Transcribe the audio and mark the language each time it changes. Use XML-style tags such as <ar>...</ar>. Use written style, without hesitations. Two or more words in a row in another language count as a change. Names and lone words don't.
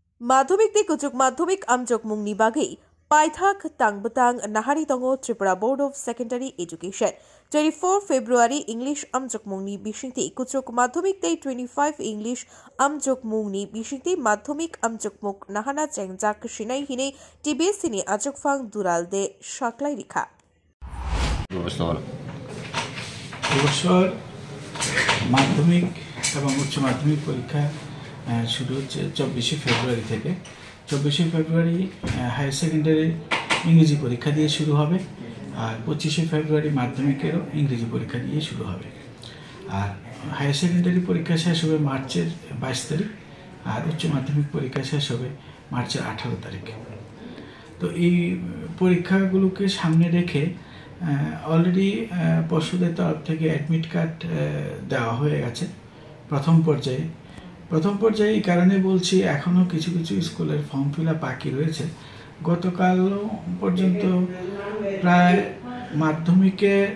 <trp>माध्यमिक ते कुचुक माध्यमिक आमचोक मुंगनी बागी पाइथाक तांगबतांग नाहारी तंगो त्रिपुरा बोर्ड ऑफ सेकेंडरी एजुकेशन 24 फेब्रुआरी इंग्लिश आमचोक मुंगनी बिशिंगती कुचुक माध्यमिक ते 25 इंग्लिश आमचोक मुंगनी बिशिंगती माध्यमिक आमचोक मुक नाहाना चेंगजाक शिनाई हिने टीबीएस सिनी आचोक फांग दुराल दे शाकलाई लिखा</trp> <bn>মাধ্যমিক এবং উচ্চ মাধ্যমিক পরীক্ষা শুরু হচ্ছে 24 ফেব্রুয়ারি থেকে 24 ফেব্রুয়ারি</bn> <en>higher secondary</en> <bn>ইংরেজি পরীক্ষা দিয়ে শুরু হবে আর 25 ফেব্রুয়ারি মাধ্যমিকেরও ইংরেজি পরীক্ষা দিয়ে শুরু হবে আর</bn> <en>higher secondary</en> <bn>পরীক্ষা শেষ হবে মার্চের 22 তারিখ আর উচ্চ মাধ্যমিক পরীক্ষা শেষ হবে মার্চের 18 তারিখ তো এই পরীক্ষাগুলোকে সামনে রেখে অলরেডি পর্ষদের তরফ থেকে</bn> <en>admit card</en> <bn>দেওয়া হয়ে গেছে প্রথম পর্যায়ে এই কারণে বলছি এখনো কিছু কিছু স্কুলের</bn> <en>form fill up</en> <bn>বাকি রয়েছে গতকাল পর্যন্ত প্রায় মাধ্যমিকে</bn>